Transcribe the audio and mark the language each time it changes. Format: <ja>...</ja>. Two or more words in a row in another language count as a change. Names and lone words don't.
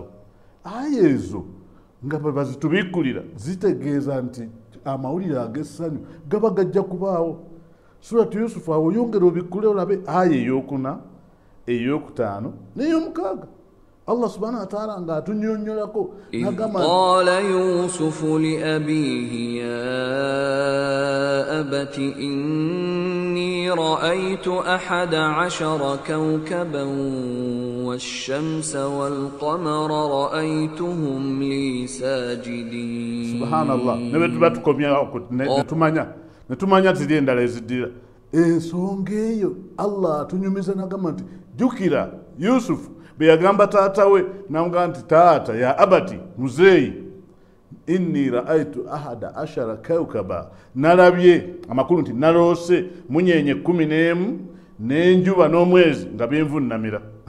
<lg>Aya ezo nga bazitubikulira zitegeeza nti amawulire ag'essanyu gaba gajja kubaawo. Suratu Yusufu awo yongera obikkule olabe aya eyokuna eyokutaano n'ey'omukaaga.</lg> <ar>الله سبحانه وتعالى</ar> <lg>nga atunyonyolako nagamba</lg> <ar>قال يوسف لأبيه يا أبت إني رأيت 11 كوكبا والشمس والقمر رأيتهم لي ساجدين.</ar> <lg>Subhanallah, nebe tubatukomya netumanya tiri endala eziddira ensonga eyo. Allah atunyumiza nagamba nti jukira Yusufu beyagamba taata we namugamba nti taata</lg> <ar>يا أبت</ar> <lg>muzeeyi</lg> <ar>إني رأيت 11 كوكبا,</ar> <lg>nalabye amakulu nti naloose munyenye 11 n'enjuba n'omwezi nga byenvunnamira.</lg>